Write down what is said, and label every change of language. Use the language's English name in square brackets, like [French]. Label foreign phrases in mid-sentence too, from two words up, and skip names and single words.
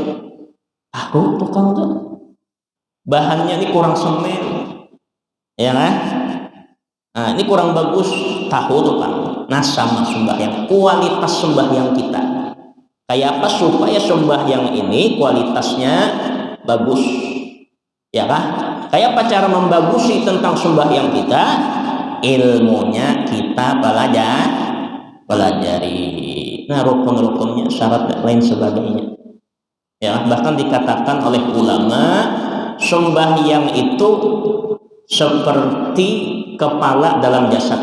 [Indonesian] Tahu tukang tuh, bahannya ini kurang semen, ya kan, nah ini kurang bagus, tahu tukang. Nah, sama sembahyang, kualitas sembahyang kita kayak apa supaya sembahyang ini kualitasnya bagus, ya kan? Kayak apa cara membagusi tentang sembahyang kita? Ilmunya kita pelajari. Nah, rukun-rukunnya, syarat dan lain sebagainya, ya, bahkan dikatakan oleh ulama, sembahyang itu seperti kepala dalam jasad.